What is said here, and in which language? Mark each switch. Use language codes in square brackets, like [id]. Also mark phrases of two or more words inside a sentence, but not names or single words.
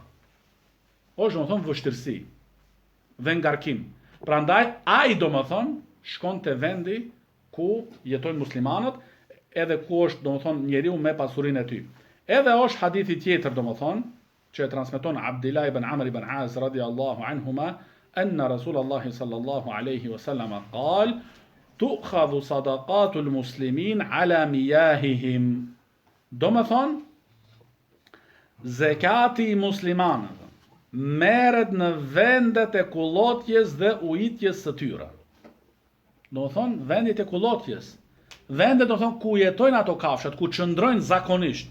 [sq] Është domethënë vështirësi dhe ngarkim. Prandaj ai domethënë shkon te vendi ku jetojnë muslimanët, edhe ku është domethënë njeriu me pasurinë e tij. Edhe është hadithi tjetër domethënë që e transmeton Abdullah ibn Amr ibn Az [ar] رضي الله عنهما أن رسول الله صلى الله عليه وسلم قال تؤخذ صدقة المسلمين على مياههم. [sq] Domethënë zekati i muslimanëve merret në vendet e kullotjes dhe ujitjes së tyre. Domethënë vendet e kullotjes, vendet domethënë ku jetojnë ato kafshat, ku qëndrojnë zakonisht.